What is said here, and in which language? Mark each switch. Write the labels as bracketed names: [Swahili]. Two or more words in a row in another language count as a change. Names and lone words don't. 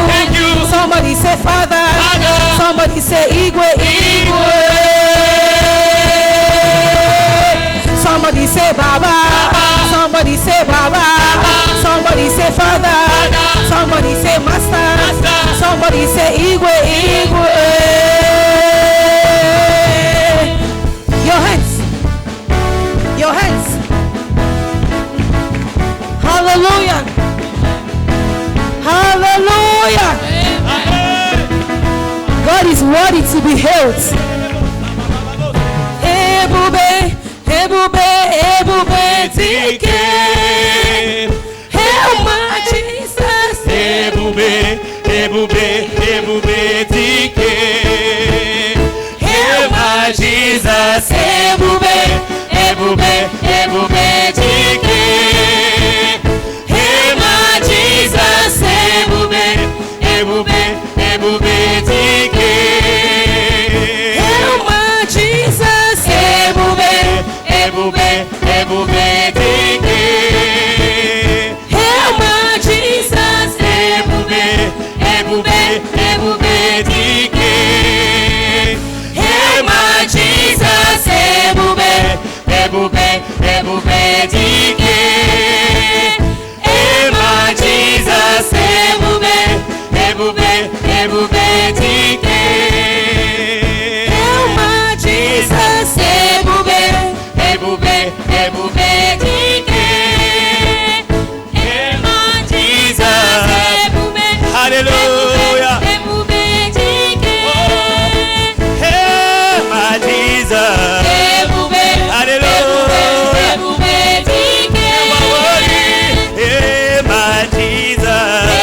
[English] Somebody say Father. Somebody say Igwe. Somebody say Baba. Somebody say Baba. Somebody say Father. Somebody say Master. Somebody say Igwe. Your hands. Your hands. Hallelujah. Hallelujah. God is worthy to be hailed. [Igbo] Ebube, ebube, ebube, dike. [English] Hail my Jesus. [Igbo] Ebube, ebube, ebube, dike. [English] Hail my Jesus. [Igbo] Ebube, ebube, ebube, dike. [English] Hail my Jesus. [Igbo] Ebube, ebube, ebube, dike. [English] Hail my Jesus. [Igbo] Ebube, ebube, ebube, dike. [English] Hail my Jesus. [Igbo] Ebube, ebube, ebube, dike. [English] Hail my Jesus. [Igbo] Ebube, ebube, ebube, dike. [English] Hail my Jesus. [Igbo] Ebube, ebube, ebube, dike. [English] Hail my Jesus. [Igbo] Ebube, ebube, ebube, dike. [English] Hail my Jesus. Hallelujah. Hail my Jesus. Hallelujah. Hail my Jesus.